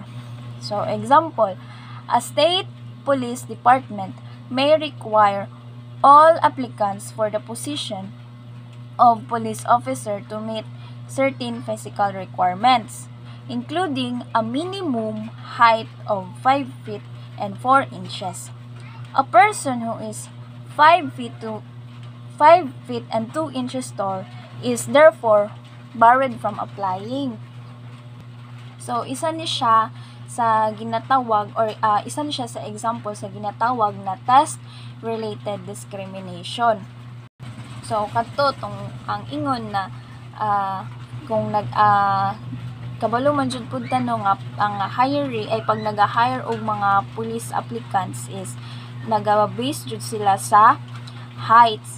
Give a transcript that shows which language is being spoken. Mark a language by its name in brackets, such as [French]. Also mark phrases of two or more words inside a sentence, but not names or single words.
[English] So, example, a state police department may require all applicants for the position of police officer to meet certain physical requirements, including a minimum height of 5 feet and 4 inches. A person who is 5 feet and 2 inches tall is therefore barred from applying. So, [Cebuano] isa ni siya sa ginatawag or isa ni siya sa example sa ginatawag na [English] test-related discrimination. [Cebuano] So, kadto tong ang ingon na kung kabalo man jud pud tanong ang hiree ay pag nag-hire og mga [English] police applicants [Cebuano] is naga-base jud sila sa heights.